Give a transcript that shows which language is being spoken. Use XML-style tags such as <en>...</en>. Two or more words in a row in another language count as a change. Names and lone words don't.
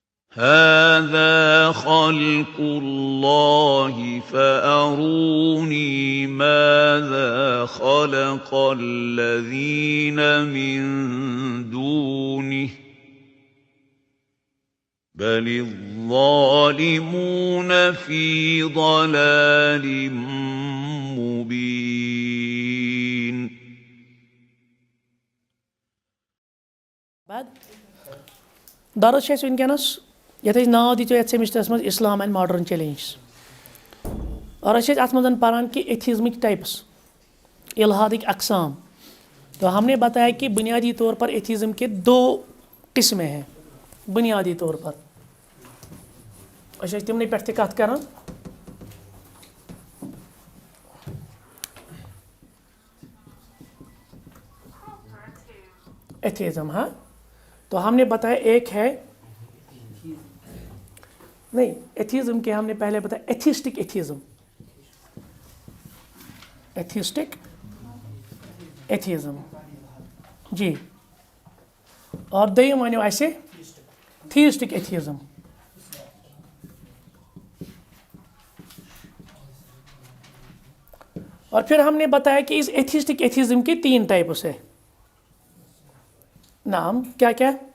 <ar>هذا خلق الله فأروني ماذا خلق الذين من دونه بل الظالمون في ضلال مبين.</ar> <ks>درس چھِ اَسہِ وٕنکٮ۪نَس یَتھ أسۍ ناو دِژو یَتھ سیمِسٹرَس منٛز</ks> <en>Islam and modern challenges,</en> <ks>اور أسۍ چھِ اَتھ منٛز پَران کہ ایتھیزمٕکۍ ٹائپس، الحادٕکۍ اقسام.</ks> <ur>تو ہم نے بتایا کہ بنیادی طور پر ایتھیزم کے 2 قسمیں ہیں بنیادی طور پر.</ur> <ks>أسۍ ٲسۍ تِمنٕے پٮ۪ٹھ تہِ کَتھ کَران.</ks> <ur>ایتھیزم ہاں، تو ہم نے بتایا ایک ہے نہیں ایتھیزم کے، ہم نے پہلے بتایا</ur> <en>atheistic atheism, atheistic atheism</en> <ur>جی، اور</ur> <ks>دوٚیِم وَنیو اَسہِ</ks> <en>theistic atheism.</en> <ur>اور پھر ہم نے بتایا کہ اس ایتھیسٹک ایتھیزم کے 3 ٹائپس ہے. نام کیا کیا؟</ur>